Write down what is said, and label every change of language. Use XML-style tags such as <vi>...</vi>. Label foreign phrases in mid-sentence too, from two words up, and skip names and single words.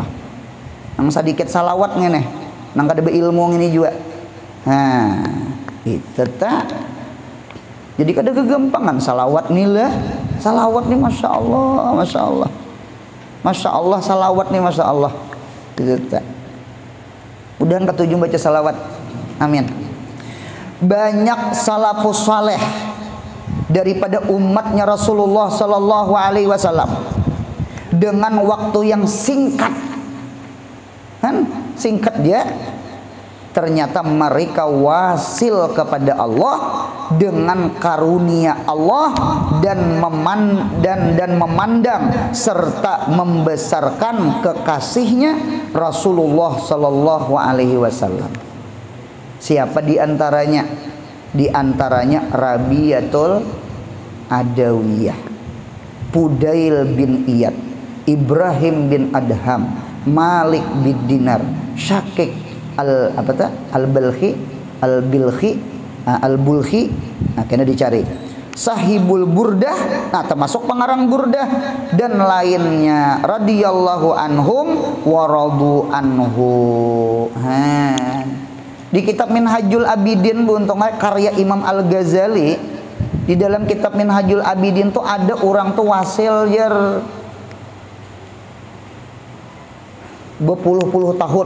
<bjn>Nang sedikit salawat ngeneh, nang kada beilmu ini juga. Nah, itu tak. Jadi kada kegampangan salawat nih lah. Salawat nih</bjn> <ar>ما شاء الله ما شاء الله ما شاء الله</ar> <bjn>salawat nih</bjn> <ar>ما شاء الله.</ar> <bjn>Itu tak. Mudahan ketujuh baca salawat. Amin.</bjn> <id>Banyak salafus saleh daripada umatnya Rasulullah</id> <ar>صلى الله عليه وسلم</ar> <id>dengan waktu yang singkat, singkat dia, ternyata mereka wasil kepada Allah dengan karunia Allah dan memandang serta membesarkan kekasihnya Rasulullah</id> <ar>صلى الله عليه وسلم.</ar> <id>Siapa diantaranya? Diantaranya Rabiatul Adawiyah, Pudail bin Iyad, Ibrahim bin Adham, Malik bin Dinar, Syakik al-Balkhi, al-Bulkhi,</id> <bjn>nah kena dicari.</bjn> <id>Sahibul Burdah, nah termasuk pengarang Burdah dan lainnya</id> <ar>رضي الله عنهم ورضوا عنه.</ar> <bjn>Di kitab Minhajul Abidin buntungnya karya Imam Al-Ghazali, di dalam kitab Minhajul Abidin tuh ada orang tuh wasil jar berpuluh-puluh tahun.</bjn>